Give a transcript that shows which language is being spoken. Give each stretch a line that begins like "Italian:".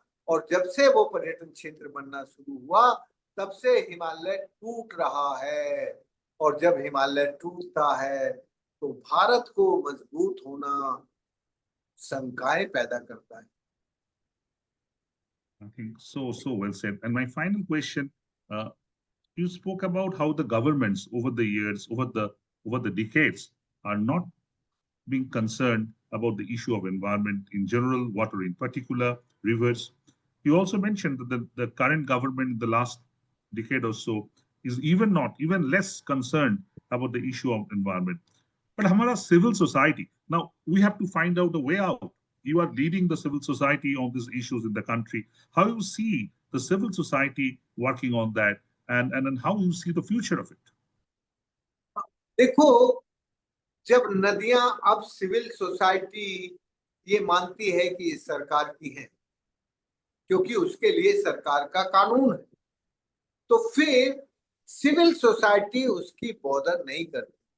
Hindi: और जब से वो पर्यटन क्षेत्र बनना शुरू हुआ तब से हिमालय टूट रहा है। और जब हिमालय टूटता है तो भारत को मजबूत होना शंकाएं पैदा करता है।
English: I think so well said. And my final question, you spoke about how the governments over the years, over the decades, are not being concerned about the issue of environment in general, water in particular, rivers. You also mentioned that the current government in the last decade or so is even less concerned about the issue of environment. But Hamara civil society, now we have to find out a way out. You are leading the civil society on these issues in the country. How you see the civil society working on that, and how you see the future of it?
Hindi: देखो, जब नदियां अब civil society ये मानती है कि ये सरकार की है क्योंकि उसके लिए सरकार का कानून है, तो फिर सिविल सोसाइटी उसकी बॉदर नहीं करती।